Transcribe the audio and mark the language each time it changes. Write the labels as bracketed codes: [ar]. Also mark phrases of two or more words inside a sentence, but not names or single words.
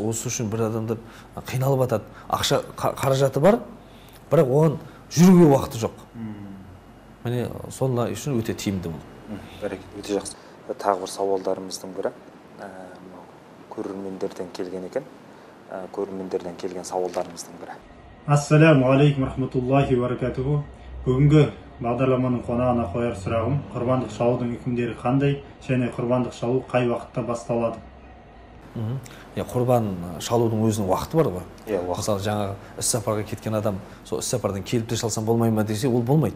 [kk] Осы үшін бір адамдар қиналып жатады. Ақша қаражаты бар, бірақ оған жүруге уақыты жоқ. Міне солар үшін өте тиімді бұл. Бәрекелді, өте жақсы. Тағы бір сауалдарымыздың бірі көрермендерден келген екен. Көрермендерден келген сауалдарымыздың бірі. [ar] السلام عليكم رحمة الله وبركاته. [kk] Бүгінгі бағдарламаның қонағына қояр сұрағым, құрбандық шалудың үкімдері қандай және құрбандық шалу қай уақытта басталады? Құрбан шалудың өзінің уақыты бар ғой. Мысалы, жаңағы іс-сапарға кеткен адам сол іс-сапардан келіп те шалсам болмай ма десе, ол болмайды.